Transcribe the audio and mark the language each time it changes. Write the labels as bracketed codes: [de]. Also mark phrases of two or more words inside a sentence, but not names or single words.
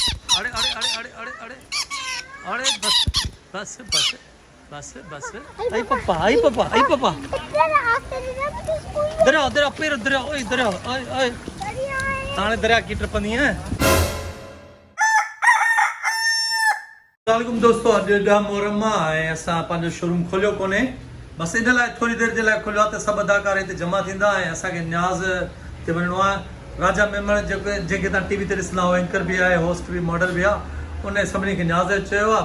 [sd] अरे अरे अरे अरे अरे अरे अरे बस बस बस बस बस आई पापा आई पापा आई पापा दरिया दरिया पैर दरिया ओए दरिया ओए ओए ताने दरिया की ट्रिपनी है। वालेकुम दोस्तों, अॼु 10 मुहर्रम ऐं असां पंहिंजो शोरूम खोलियो कोन्हे, बसि इन लाइ थोरी देरि जे लाइ खोलियो आहे त सभु अदाकार हिते जमा थींदा ऐं असांखे न्याज़ ते वञिणो आहे। राजा मेमण जेके तव्हां टीवी ते ॾिसंदा हो, एंकर बि आहे, होस्ट बि, मॉडल बि आहे, उन सभिनी खे न्याज़ चयो आहे।